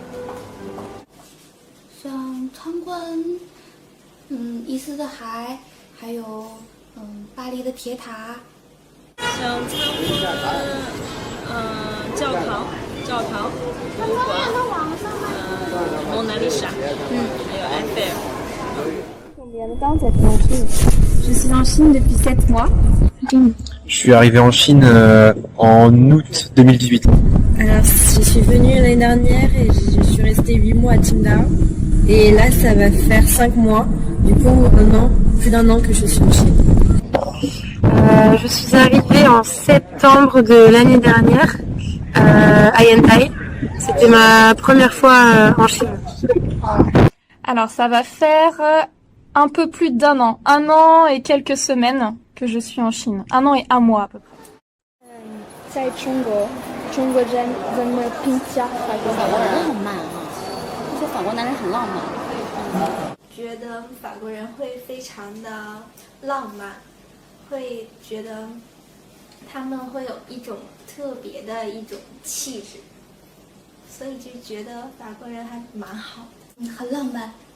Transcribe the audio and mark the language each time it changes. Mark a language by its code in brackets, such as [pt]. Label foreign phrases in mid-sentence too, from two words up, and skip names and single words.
[zh] 想参观伊斯的海，还有巴黎的铁塔。想参观教堂、博物馆，蒙娜丽莎，还有埃菲尔。 [fr] Combien de temps t'es en Chine? Je suis en Chine depuis 7 mois. Je suis arrivé en Chine en août 2018. Alors, je suis venue l'année dernière et je suis restée 8 mois à Qingdao. Et là, ça va faire 5 mois. Du coup, plus d'un an que je suis en Chine. Je suis arrivée en septembre de l'année dernière à Yantai. C'était ma première fois en Chine. Alors, ça va faire un peu plus d'un an. 1 an et quelques semaines que je suis en Chine. 1 an et 1 mois à peu près. [zh] 在中国，中国人怎么评价法国？法国人浪漫啊，说法国男人很浪漫。觉得法国人会非常的浪漫，会觉得他们会有一种特别的一种气质，所以就觉得法国人还蛮好的，很浪漫。